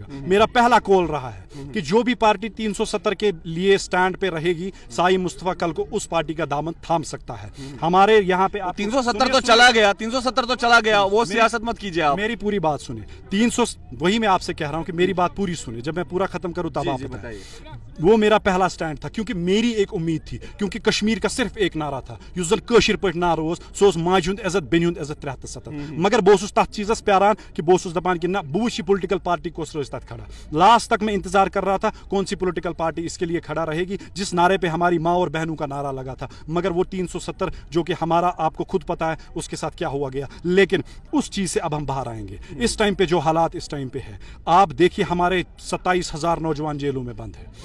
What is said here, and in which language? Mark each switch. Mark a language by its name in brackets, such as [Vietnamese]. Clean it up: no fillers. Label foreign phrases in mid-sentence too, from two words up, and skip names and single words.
[Hindi] मेरा पहला कॉल रहा है कि जो भी पार्टी 370 के लिए स्टैंड पे रहेगी, साईं मुस्तफा कल को उस पार्टी का दामन थाम सकता है। हमारे यहाँ पे 370 तो चला गया, 370 तो चला गया, वो सियासत मत कीजिए आप। मेरी पूरी बात सुने। 300, वही मैं आपसे कह रहा हूँ कि मेरी बात पूरी सुने। जब मैं पूरा खत्म करूं तब आप बताइए। वो मेरा पहला स्टैंड था क्योंकि मेरी एक उम्मीद थी, क्योंकि कश्मीर का सिर्फ एक नारा था, [Kashmiri] युस जन कशिर पे नारा ओस, सो माज हुंद इज्जत बेनि हुंद इज्जत 73। मगर बह ओसुस तथ चीजस प्यारान कि बह ओसुस दपान कि ना बह वुच [English] political party [Kashmiri] कोस रोज तथ खड़ा। [Hindi] लास्ट तक मैं इंतजार कर रहा था कौन सी [English] political party [Hindi] इसके लिए खड़ा रहेगी जिस नारे पे हमारी माँ और बहनों का नारा लगा था। मगर वो 370 जो कि हमारा, आपको खुद पता है उसके साथ क्या हुआ गया। लेकिन उस चीज से अब हम बाहर आएंगे। इस टाइम पे जो हालात इस टाइम पे है, आप देखिए हमारे 27,000 नौजवान जेलों में बंद है।